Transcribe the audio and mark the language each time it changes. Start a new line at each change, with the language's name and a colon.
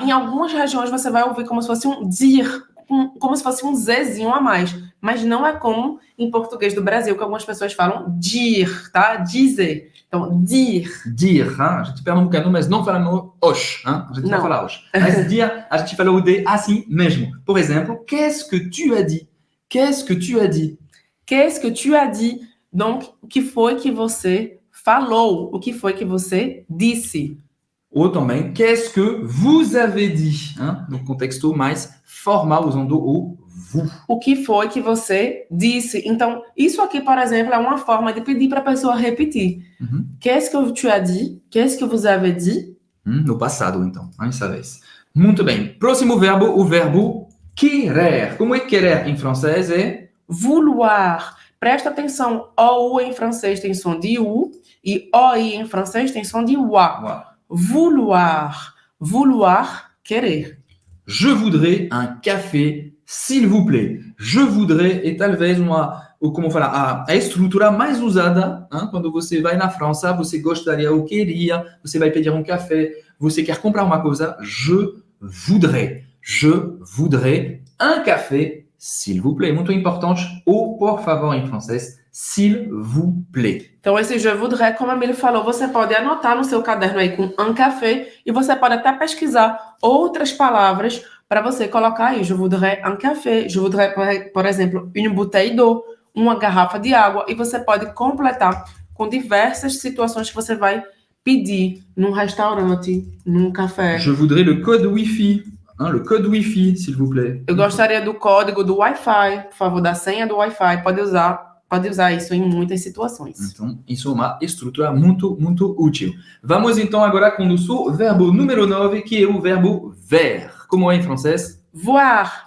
Portuguese: Em algumas regiões, você vai ouvir como se fosse um dire, como se fosse um Zzinho a mais. Mas não é como em português do Brasil, que algumas pessoas falam dire, tá? Dizer. Então, dire. Dire, hein? A gente pernambucano, mas não falamos osh, hein? A gente não fala osh. Mas dire, a gente fala o de assim mesmo. Por exemplo,
French: qu'est-ce que tu as dit? Qu'est-ce que tu as dit? Qu'est-ce que tu as dit?
Portuguese: Donc, o que foi que você falou? O que foi que você disse? Ou também,
French: qu'est-ce que vous avez dit?
Portuguese: Hein? No contexto mais formal, usando o vous. O que foi que você disse? Então, isso aqui, por exemplo, é uma forma de pedir para a pessoa repetir.
French: Qu'est-ce que tu as dit? Qu'est-ce que vous avez dit?
Portuguese: No passado, então. Essa vez. Muito bem. Próximo verbo, o verbo querer. Como é querer em francês? É
French: vouloir.
Portuguese: Presta atenção, OU em francês tem som de U e OI em francês tem som de UA.
French: Vouloir. Vouloir, querer. Je voudrais un café, s'il vous plaît. Je voudrais
Portuguese: é talvez como falar, a estrutura mais usada, hein? Quando você vai na França, você gostaria ou queria, você vai pedir um café, você quer comprar uma coisa,
French: je voudrais un café, s'il vous plaît.
Portuguese: Muito importante, o por favor em francês, s'il vous plaît. Então, esse
French: je voudrais,
Portuguese: como a Emília falou, você pode anotar no seu caderno aí com
French: un café
Portuguese: e você pode até pesquisar outras palavras para você colocar aí.
French: Je voudrais un café, je voudrais,
Portuguese: por exemplo,
French: une bouteille d'eau,
Portuguese: uma garrafa de água, e você pode completar com diversas situações que você vai pedir num restaurante, num café.
French: Je voudrais le code Wi-Fi. Le code Wi-Fi, s'il vous plaît.
Portuguese: Eu gostaria do código do Wi-Fi, por favor, da senha do Wi-Fi. Pode usar isso em muitas situações. Então, isso é uma estrutura muito, muito útil. Vamos então agora com o nosso verbo número 9, que é o verbo ver. Como é em francês?
French: Voir.